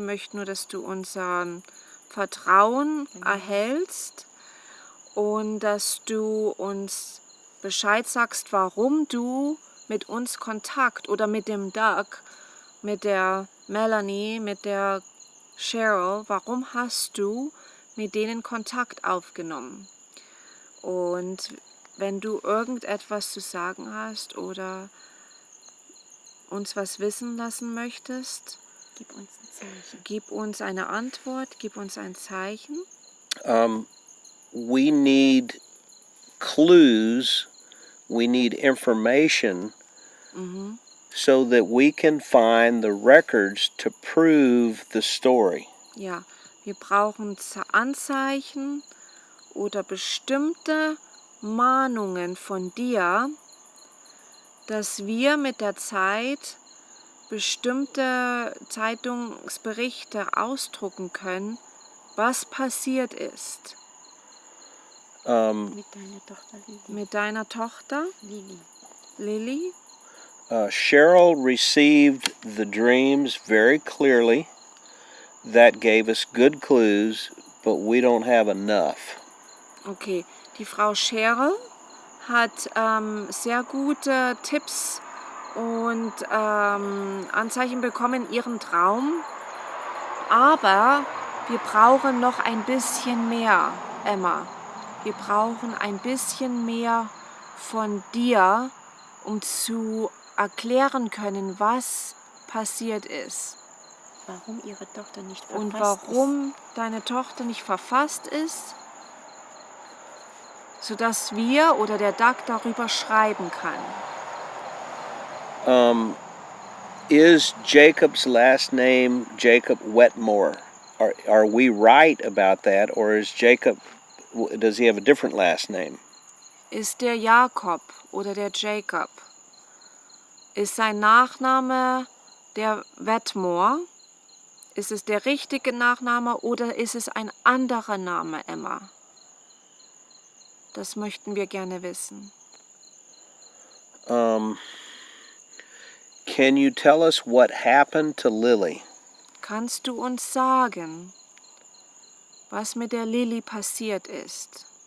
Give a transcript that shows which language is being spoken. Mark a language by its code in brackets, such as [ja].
[de] Wir möchten nur, dass du unser Vertrauen erhältst und dass du uns Bescheid sagst, warum du mit uns Kontakt oder mit dem Doug, mit der Melanie, mit der Cheryl, warum hast du mit denen Kontakt aufgenommen? Und wenn du irgendetwas zu sagen hast oder uns was wissen lassen möchtest, Gib uns ein Zeichen. gib uns eine Antwort, gib uns ein Zeichen. [en] We need clues, we need information, so that we can find the records to prove the story. [de] Ja, wir brauchen Anzeichen oder bestimmte Mahnungen von dir, dass wir mit der Zeit bestimmte Zeitungsberichte ausdrucken können, was passiert ist. Mit deiner Tochter Lili. Mit deiner Tochter Lili. Lily. [en] Cheryl received the dreams very clearly. That gave us good clues, but we don't have enough. [de] Okay, die Frau Cheryl hat sehr gute Tipps und Anzeichen bekommen in ihrem Traum, aber wir brauchen noch ein bisschen mehr, Emma. Wir brauchen ein bisschen mehr von dir, um zu erklären können, was passiert ist. Warum ihre Tochter nicht verfasst Und warum deine Tochter nicht verfasst ist, sodass wir oder der Doug darüber schreiben kann. [en] Is Jacob's last name Jacob Wetmore? Are we right about that, or is Jacob? Does he have a different last name? [de] Ist der Jakob oder der Jacob? Ist sein Nachname der Wetmore? Ist es der richtige Nachname oder ist es ein anderer Name, Emma? Das möchten wir gerne wissen. [en] Can you tell us what happened to Lily? [de] Kannst du uns sagen, was mit der Lily passiert ist?